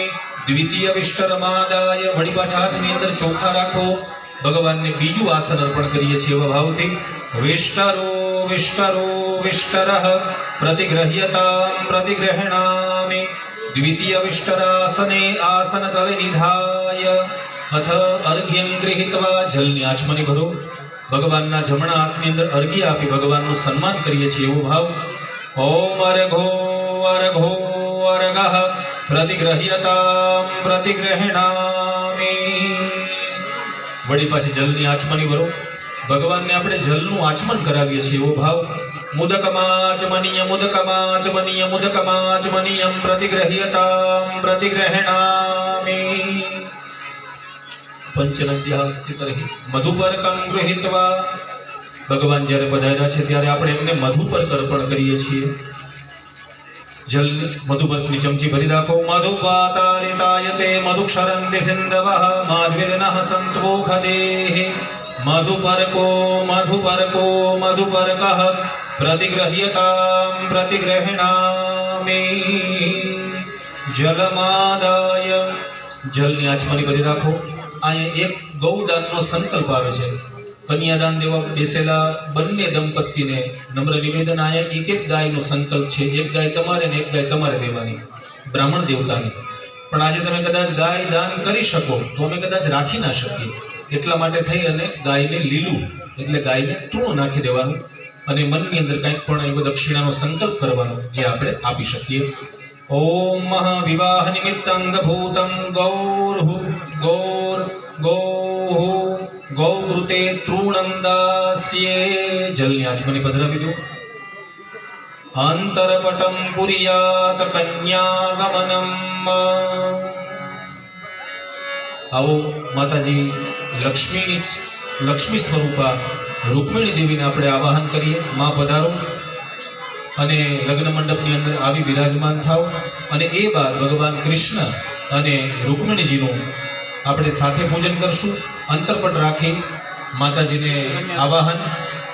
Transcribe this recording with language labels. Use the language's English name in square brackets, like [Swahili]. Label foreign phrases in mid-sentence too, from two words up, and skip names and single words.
[Sanskrit] द्वितीय विष्टरमादाय [Gujarati] वળી પાછા હાથની અંદર ચોખા રાખો ભગવાનને બીજું આસન અર્પણ કરીએ છીએ એવા ભાવથી [Sanskrit] વિષ્ટરો વિષ્ટરો વિષ્ટરઃ प्रतिगृह्यतां प्रतिगृह्णामि। द्वितीय विष्टरासने आसनतले निधाय अथ अर्घ्यं गृहीत्वा जलની [Gujarati] આચમની ભરો ભગવાનના જમણા હાથની અંદર અર્ઘ્ય આપી ભગવાનનું સન્માન કરીએ છીએ એવો ભાવ [Sanskrit] ओम अर्घो अर्घो अर्घः प्रतिगृह्यतां प्रतिगृह्णामि। [Gujarati] वળી પાછી જલની આચમની ભરો ભગવાનને આપણે જલનું આચમન કરાવીએ છીએ એવો ભાવ [Sanskrit] મુદકમાચમનીય મુદકમાચમનીય મુદકમાચમનીયં प्रतिगृह्यतां प्रतिगृह्णामि। पंचनद्यास्ति तर्हि मधुपर्कं गृहीत्वा [Gujarati] भगवान જ્યારે પધાર્યા છે ત્યારે આપણે એમને મધુપર્ક અર્પણ કરીએ છીએ। જલ મધુપર્કની ચમચી ભરી રાખો [Sanskrit] મધુપાતારિતાયતે મધુક્ષરન્તિ સિંધવઃ માધ્વિદનઃ સંતોખદેઃ મધુપર્કો મધુપર્કો મધુપર્કઃ प्रतिगृह्यतां प्रतिगृह्णामि। जलमादाय [Gujarati] जलની આચમની કરી રાખો। અહીંયા એક ગૌદાનનો સંકલ્પ આવે છે। કન્યાદાન દેવા બેસેલા બન્ને દંપત્તીને નમ્ર નિવેદન આયા એક એક ગાયનો સંકલ્પ છે એક ગાય તમારે ને એક ગાય તમારે દેવાની બ્રાહ્મણ દેવતાની પણ આજે તમે કદાચ ગાય દાન કરી શકો તો અમે કદાચ રાખી ના શકીએ એટલા માટે થઈ અને ગાયને લીલું એટલે ગાયને તૂણું નાખી દેવાનું અને મનની અંદર કંઈક પણ એવો દક્ષિણાનો સંકલ્પ કરવાનો જે આપણે આપી શકીએ। [Sanskrit] ઓમ મહાવિવાહ નિમિત્તંગભૂતં ગૌર્હુ ગૌર ગૌહુ गौकृते तृणं दास्ये। [Gujarati] જલની આચમની પધરાવી દો। [Sanskrit] अंतरपटं पुरियात कन्यागमनम्। [Gujarati] આઓ માતાજી લક્ષ્મી સ્વરૂપા રુક્મિણી દેવીને આપણે આવાહન કરીએ। માં પધારો અને લગ્ન મંડપની અંદર આવી બિરાજમાન થાઓ અને એ બાદ ભગવાન કૃષ્ણ અને રૂક્મિણીજીનું આપણે સાથે પૂજન કરશું। અંતરપટ રાખી માતાજીને આવાહન